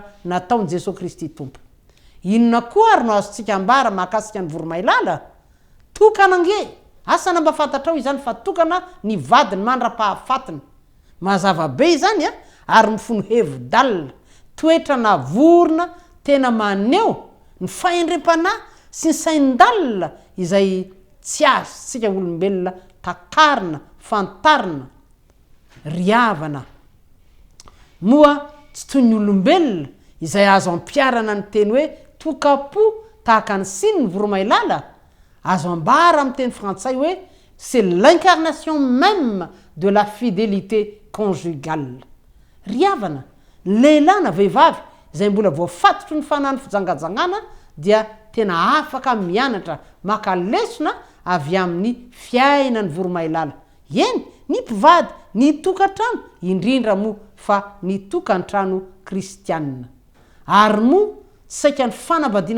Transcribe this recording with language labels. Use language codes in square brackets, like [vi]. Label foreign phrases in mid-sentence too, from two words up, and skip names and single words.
[mg] nataon'i Jesosy Kristy tompo inona koa ary no azontsika ambara mahakasika ny voromailala tokana nge asana mba fantatra ao izany fa tokana ny vadiny mandra-pahafatiny mazava be izany ary mifono hevi-dalina toetrana vorona tena maneho ny fahendrem-panahy sy ny sain-dalina izay tsy azontsika olombelona takarina fantarina ry havana moa tsy toy ny olombelona izay azo ampiarana ny teny hoe tokapo tahaka ny siny ny voromailala azo ambara amin'ny teny frantsay hoe [fr] c'est l'incarnation même de la fidélité conjugale [mg] ry havana lehilahy na vehivavy izay mbola voafatotro ny fanahany fijangajangana dia tena afaka mianatra maka lesona avy amin'ny fiainany voromailala eny ny mpivady ny tokantrano indrindra moa fa ny tokantrano kristianina ary moa saika ny fanambadiana